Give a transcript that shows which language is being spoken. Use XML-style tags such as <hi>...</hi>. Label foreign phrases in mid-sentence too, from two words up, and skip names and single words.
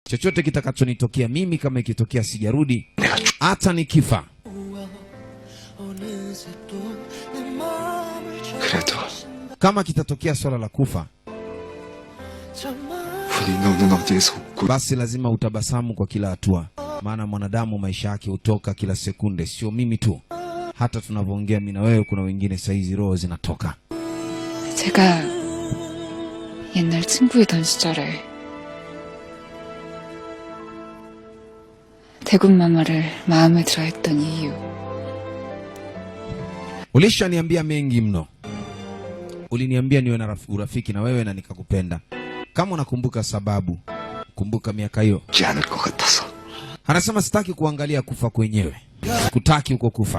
<sw>chochote kitakachonitokea mimi, kama ikitokea sijarudi, hata nikifa, kama kitatokea swala la kufa, basi lazima utabasamu kwa kila hatua, maana mwanadamu maisha yake hutoka kila sekunde. Sio mimi tu, hata tunavyoongea mimi na wewe kuna wengine saizi roho zinatoka.</sw> <ko>제가 옛날 친구이던 시절에 대군마마를 마음에 들어 했던 이유.</ko> <sw>Ulishaniambia mengi mno. Uliniambia niwe na urafiki na wewe na nikakupenda. Kama unakumbuka sababu, kumbuka miaka hiyo. Anasema sitaki kuangalia kufa kwenyewe. Sikutaki huko kufa.</sw>